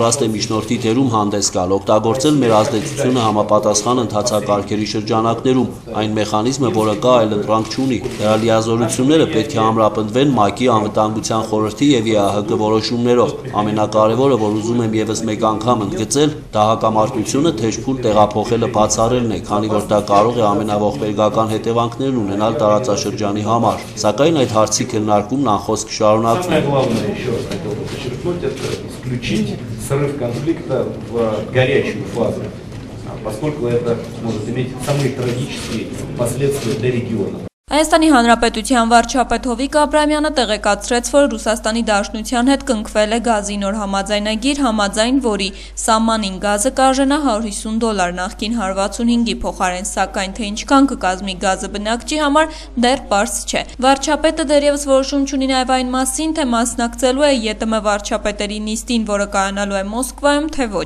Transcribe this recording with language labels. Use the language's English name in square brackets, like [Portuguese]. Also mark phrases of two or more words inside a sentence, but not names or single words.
[Armenian] է միջնորդի դերում հանդես գալ, օգտագործել մեր ազդեցությունը համապատասխան ընթացակարգերի շրջանակներում, այն մեխանիզմը, որը կա, այլ ընտրանք չունի։ Դրա լիազորությունները պետք է ամրապնդվեն ՄԱԿ-ի անվտանգության խորհրդի եւ ԵԱՀԿ որոշումներով։ Ամենակարևորը, որ ուզում եմ եւս մեկ անգամ ընդգծել, դա հակամարտությունը թեժփուլ տեղափոխելը բացառելն է, քանի որ դա կարող է ամենաողբերգական հետևանքներ ունենալ տարածաշրջանի համար։ Սակայն այդ հարցի քննարկումն անխոսք շարունակվում [Russian] է։ Поскольку это может иметь самые трагические последствия для региона. [Armenian] Հայաստանի Հանրապետության վարչապետ Հովիկ Աբրամյանը տեղեկացրեց, որ Ռուսաստանի Դաշնության հետ կնքվել է գազի նոր համաձայնագիր, համաձայն որի սահմանին գազը կարժենա $150, նախկին 165-ի փոխարեն, սակայն թե ինչքան կկազմի գազը բնակչի համար դեռ պարզ չէ։ Վարչապետը դեռևս որոշում չունի նաև այն մասին, թե մասնակցելու է ԵՏՄ վարչապետերի նիստին, որը կայանալու է Մոսկվայում, թե ոչ։